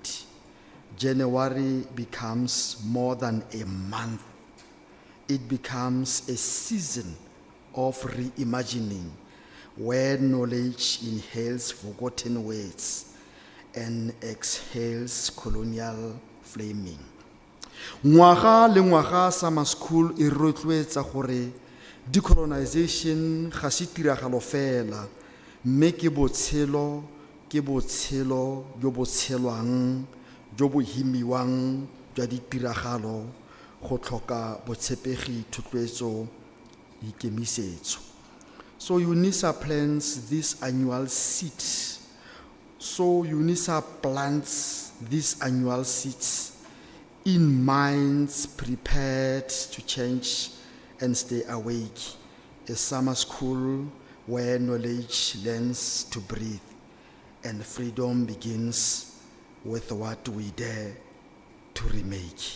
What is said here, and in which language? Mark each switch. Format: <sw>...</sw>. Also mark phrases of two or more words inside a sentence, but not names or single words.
<en>January becomes more than a month. It becomes a season of reimagining, where knowledge inhales forgotten words and exhales colonial flaming.</en> <tn>Ngwaga le ngwaga</tn> <en>summer school</en> <tn>e rotloetsa gore decolonization ga se tiragalo fela, mme ke botshelo jo bo tshelwang jo bo himiwang jwa ditiragalo go tlhoka botshepegi, thotloetso, ikemisetso.</tn> <en>So Unisa plants this annual seed. So Unisa plants these annual seeds in minds prepared to change and stay awake. A summer school where knowledge learns to breathe and freedom begins with what we dare to remake.</en>